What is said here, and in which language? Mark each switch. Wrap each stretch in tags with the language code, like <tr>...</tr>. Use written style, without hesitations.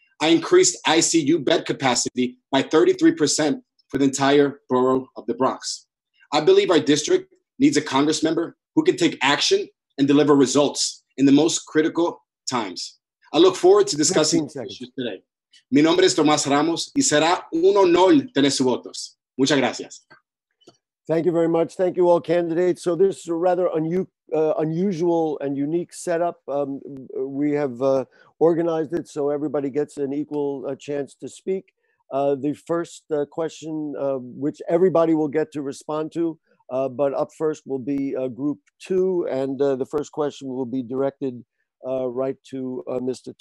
<en>I increased ICU bed capacity by 33% for the entire borough of the Bronx. I believe our district needs a Congress member who can take action and deliver results in the most critical times. I look forward to discussing issues today.</en> <es>Mi nombre es Tomás Ramos y será un honor tener sus votos. Muchas gracias.</es> <en>Thank you very much. Thank you all candidates. So this is a rather unusual and unique setup. We have organized it so everybody gets an equal chance to speak. The first question, which everybody will get to respond to, but up first will be group 2, and the first question will be directed right to Mr.</en>